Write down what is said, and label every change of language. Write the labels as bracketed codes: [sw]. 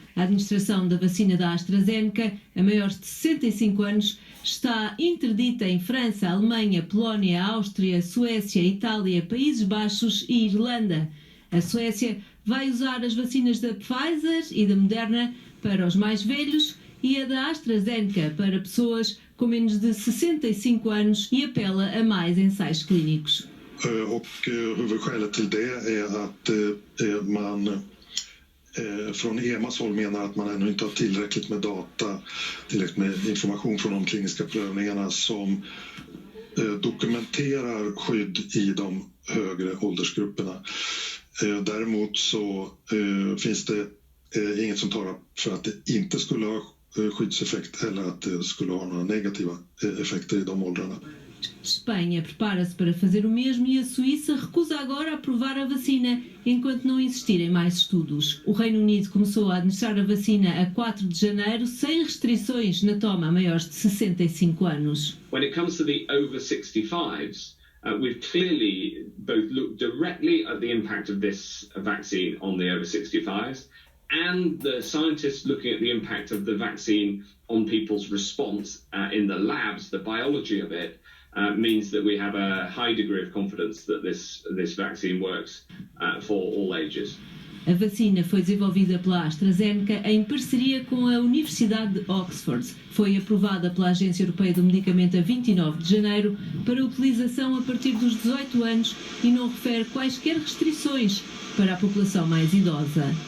[pt] A administração da vacina da AstraZeneca a maiores de 65 anos está interdita em França, Alemanha, Polónia, Áustria, Suécia, Itália, Países Baixos e Irlanda. A Suécia vai usar as vacinas da Pfizer e da Moderna para os mais velhos e a da AstraZeneca para pessoas com menos de 65 anos e apela a mais ensaios clínicos. [sv] Huvudskälet till det är att man från EMAs håll menar att man ännu inte har tillräckligt med data, tillräckligt med information från de kliniska prövningarna som dokumenterar skydd i de högre åldersgrupperna. Däremot så finns det inget som talar för att det inte skulle ha skyddseffekt eller att det skulle ha några negativa effekter i de åldrarna. [pt] Espanha prepara-se para fazer o mesmo e a Suíça recusa agora aprovar a vacina enquanto não existirem mais estudos. O Reino Unido começou a administrar a vacina a 4 de janeiro sem restrições na toma a maiores de 65 anos. [en] When it comes to the over 65s, we've clearly both looked directly at the impact of this vaccine on the over 65s and the scientists looking at the impact of the vaccine on people's response in the labs, the biology of it, means that we have a high degree of confidence that this vaccine works for all ages. [pt] A vacina foi desenvolvida pela AstraZeneca em parceria com a Universidade de Oxford. Foi aprovada pela Agência Europeia do Medicamento a 29 de janeiro para utilização a partir dos 18 anos e não refere quaisquer restrições para a população mais idosa.